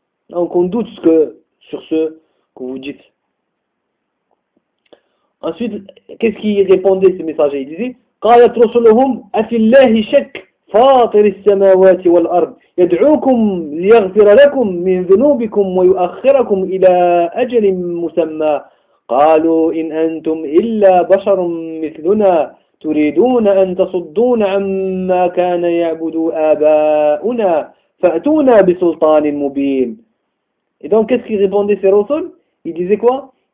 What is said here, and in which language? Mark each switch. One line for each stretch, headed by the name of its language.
French: Donc on doute sur ce que vous dites. Ensuite, qu'est-ce qu'il répondait ce messager ? Il disait,
Arabic: « Qalat rusuluhum afillahi shak » فاطر السماوات والأرض يدعوكم ليغفر لكم من ذنوبكم ويؤخركم إلى أجل مسمى قالوا إن أنتم إلا بشر مثلنا تريدون أن تصدون عما كان يعبد آباؤنا فأتونا بسلطان مبين.
French: Et donc qu'est-ce qu'il répondait ces rasoul? Il disait quoi?